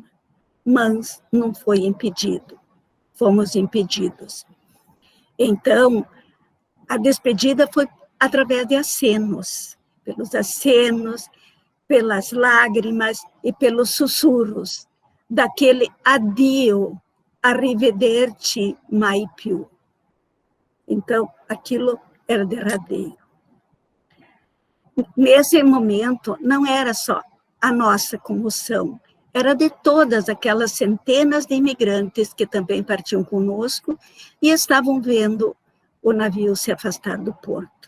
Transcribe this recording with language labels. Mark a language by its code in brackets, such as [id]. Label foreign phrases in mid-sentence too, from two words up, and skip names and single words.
[pt] Mas não foi impedido, fomos impedidos. Então, a despedida foi através de acenos, pelos acenos, pelas lágrimas e pelos sussurros daquele [it] adio, arrivederci, mai più. [pt] Então, aquilo era derradeiro. Nesse momento, não era só a nossa comoção, era de todas aquelas centenas de imigrantes que também partiam conosco e estavam vendo o navio se afastar do porto.